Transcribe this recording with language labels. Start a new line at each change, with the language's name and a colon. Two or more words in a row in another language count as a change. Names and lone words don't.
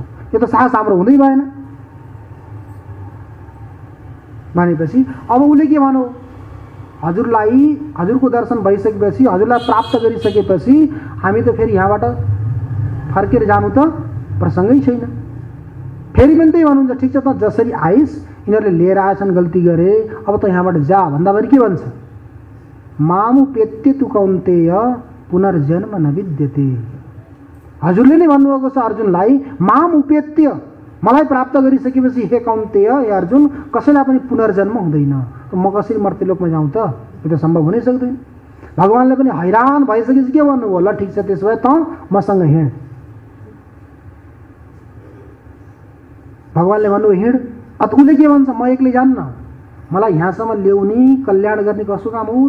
Nepali: यो त साहस हाम्रो हुँदै भएन भनेपछि अब उसले के भन्यो, हजुरको दर्शन भइसकेपछि, हजुरलाई प्राप्त गरिसकेपछि हामी त फेरि यहाँबाट फर्केर जानु त प्रसङ्गै छैन। फेरि पनि त्यही भन्नुहुन्छ, ठिक छ त जसरी आइस, यिनीहरूले लिएर आएछन्, गल्ती गरे, अब त यहाँबाट जा भन्दाभरि के भन्छ,
Sanskrit: मामुपेत्य तु कौन्तेय पुनर्जन्म न विद्यते।
Nepali: हजुरले नै भन्नुभएको छ अर्जुनलाई,
Sanskrit: माम उपेत्य,
Nepali: मलाई प्राप्त गरिसकेपछि हे कौन्तेय, हे अर्जुन, कसैलाई पनि पुनर्जन्म हुँदैन, त म कसरी मर्त्यलोकमा जाउँ त? यो त सम्भव हुनै सक्दैन। भगवान्ले पनि हैरान भइसकेपछि के भन्नुभयो, ल ठिक छ त्यसो भए त मसँग हिँड। भगवान्ले भन्नुभयो हिँड। अब उसले के भन्छ, म एक्लै जान्न, मलाई यहाँसम्म ल्याउने कल्याण गर्ने कसो काम हो?